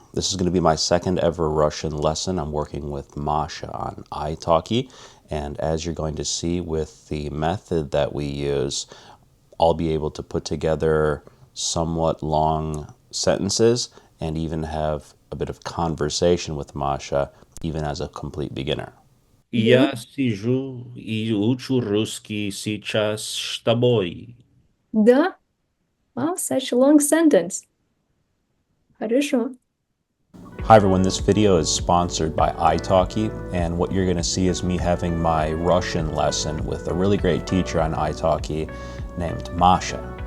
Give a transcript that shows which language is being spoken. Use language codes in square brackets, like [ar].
[en] This is going to be my second ever Russian lesson. I'm working with Masha on Italki, and as you're going to see with the method that we use, I'll be able to put together somewhat long sentences and even have a bit of conversation with Masha, even as a complete beginner. [ru] Я сижу и учу русский сейчас с тобой. Да? [en] Wow, such a long sentence. [ru] Хорошо. [en] Hi everyone, this video is sponsored by Italki, and what you're going to see is me having my Russian lesson with a really great teacher on Italki named Masha.